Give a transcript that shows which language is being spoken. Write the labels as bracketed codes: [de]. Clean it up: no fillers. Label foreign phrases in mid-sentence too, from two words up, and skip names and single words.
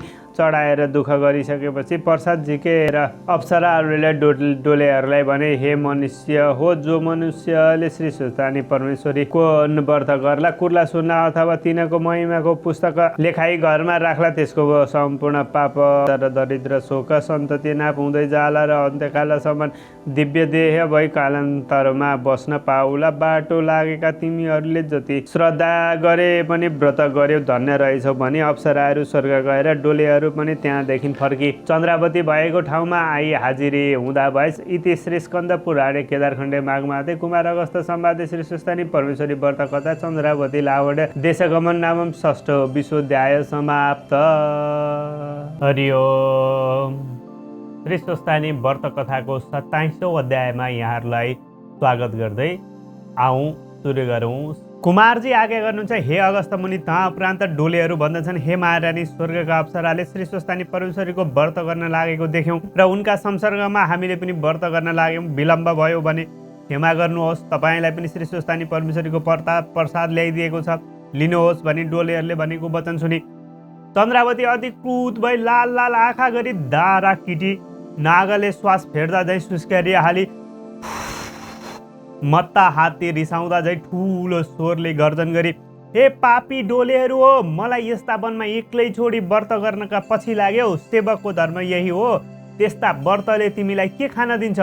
[ne] चढाएर दुःख गरिसकेपछि प्रसाद झिकेर अप्सराहरूले डोलेहरूलाई भने हे मनुष्य हो, जो मनुष्यले श्री स्वस्थानी परमेश्वरीको व्रत गर्ला, कुर्ला सुन्ला अथवा तिनको महिमाको पुस्तक लेखाई घरमा राख्ला, त्यसको सम्पूर्ण पाप र दरिद्र शोक सन्तति नाप हुँदै जाला र अन्त्यकालसम्म दिव्य देह भई कालान्तरमा बस्न पाउला। बाटो लागेका तिमीहरूले जति श्रद्धा गरे पनि व्रत गर्यो धन्य रहेछौ भनी अप्सराहरू स्वर्ग गएर डोलेहरू पनि त्यहाँदेखि फर्की चन्द्रावती भएको ठाउँमा आई हाजिरी हुँदा भएस। [sa] इति श्री स्कन्द पुराणे केदारखण्डे माघमाते कुमार अगस्त सम्वादे श्री स्वस्थानी परमेश्वरी व्रत कथा चन्द्रावती लावड देशगमन नामम षष्ठ विश्वोध्याय समाप्त। हरि ओम। [ne] श्री स्वस्थानी व्रत कथाको 27औं अध्यायमा यहाँहरूलाई स्वागत गर्दै आउँ सुरु गरौँ। कुमारजी आज्ञा गर्नुहुन्छ हे अगस्त मुनि, तहाँ उपरान्त डोलेहरू भन्दछन् हे महारानी, स्वर्गका अप्सराले श्री स्वस्थानी परमेश्वरीको व्रत गर्न लागेको देख्यौँ र उनका संसर्गमा हामीले पनि व्रत गर्न लाग्यौँ, विलम्ब भयो भने क्षमा गर्नुहोस्, तपाईँलाई पनि श्री स्वस्थानी परमेश्वरीको प्रसाद ल्याइदिएको छ, लिनुहोस् भनी डोलेहरूले भनेको वचन सुनि चन्द्रावती अति क्रुद्ध भई लाल लाल आँखा गरी दारा किटी नागले श्वास फेर्दा झैँ सुस्क्यारिहाली, मत्ता हात्ती रिसाउँदा झैँ ठुलो स्वरले गर्जन गरी हे पापी डोलेहरू हो, मलाई यस्ता वनमा एक्लै छोडी व्रत गर्नका पछि लाग्यौ, सेवकको धर्म यही हो, त्यस्ता व्रतले तिमीलाई के खान दिन्छ?